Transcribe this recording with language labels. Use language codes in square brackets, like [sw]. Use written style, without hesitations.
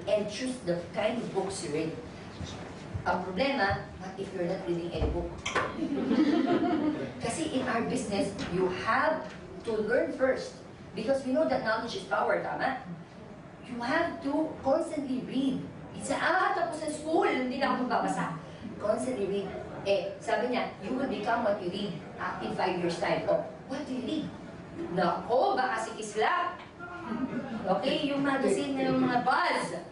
[en] And choose the kind of books you read. [tl] Ang problema, [en] what if you're not reading any book? Kasi in our business, you have to learn first. Because we know that knowledge is power, tama? You have to constantly read. [tl] It's tapos sa school, hindi na ako magbabasa. [en] Constantly read. [tl] Sabi niya, [en] you will become what you read in 5 years' time. Oh, what do you read? [tl] Nako, baka si Kisla. Okay, yung magazine ng mga buzz.